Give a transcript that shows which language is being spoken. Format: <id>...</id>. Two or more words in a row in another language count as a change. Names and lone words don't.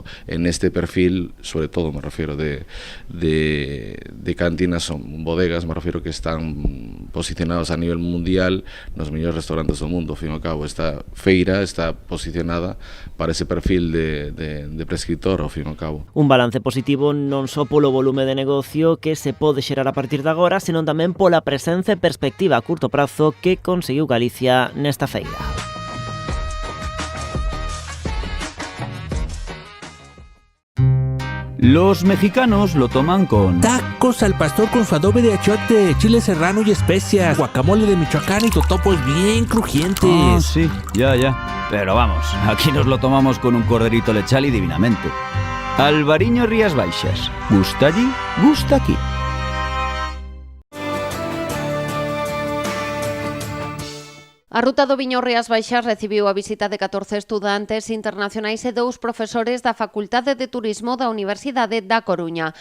<es>En este perfil, sobre todo, me refiero de cantinas, son bodegas, me refiero que están posicionados a nivel mundial</es> <gl>nos mellores restaurantes do mundo, ao fin e ao cabo. Esta feira está posicionada para ese perfil de prescriptor, ao fin e ao cabo. Un balance positivo non só polo volume de negocio que se pode xerar a partir de agora, senón tamén pola presenza e perspectiva a curto prazo que conseguiu Galicia nesta feira.</gl> <es>Los mexicanos lo toman con tacos al pastor con su adobe de achiote, chile serrano y especias, guacamole de Michoacán y totopos bien crujientes. Ah, sí, ya. Pero vamos, aquí nos lo tomamos con un corderito lechal y divinamente. Albariño Rías Baixas. Gusta allí, gusta aquí.</es> <gl>A Ruta do Viño Rías Baixas recibiu a visita de 14 estudantes internacionais e 2 profesores da Facultade de Turismo da Universidade da Coruña.</gl>